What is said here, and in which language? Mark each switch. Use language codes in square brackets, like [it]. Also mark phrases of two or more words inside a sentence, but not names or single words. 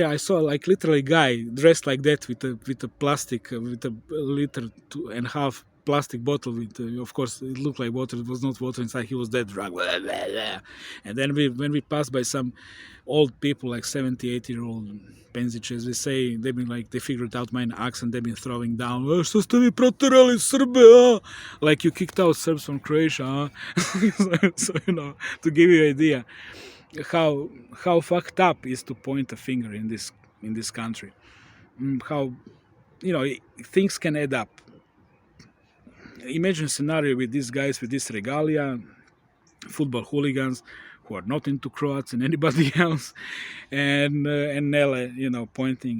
[en] I saw like literally a guy dressed like that with a plastic with a liter and a half plastic bottle with of course it looked like water. It was not water inside. He was dead drunk. And then when we passed by some old people like 70-80-year-old penziches, they figured out my accent. They've been throwing down, [sr] što ste vi proterali Srbe, [en] like you kicked out Serbs from Croatia, so to give you an idea how fucked up is to point a finger in this country. How things can add up. Imagine a scenario with these guys with this regalia, football hooligans who are not into Croats and anybody else, and Nele, pointing.